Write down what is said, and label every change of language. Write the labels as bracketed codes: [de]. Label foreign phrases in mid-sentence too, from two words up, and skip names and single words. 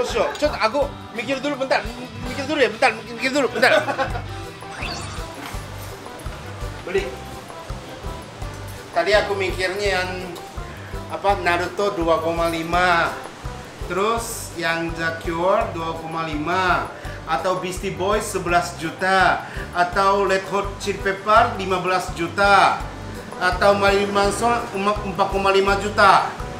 [id] ちょっと aku mikir dulu bentar. Mikir dulu bentar. Beli. Tadi aku mikirnya yang apa Naruto 2,5. Terus yang The Cure 2,5 atau Beastie Boys 11 juta atau Red Hot Chili Pepper 15 juta atau Marilyn Manson 4,5 juta.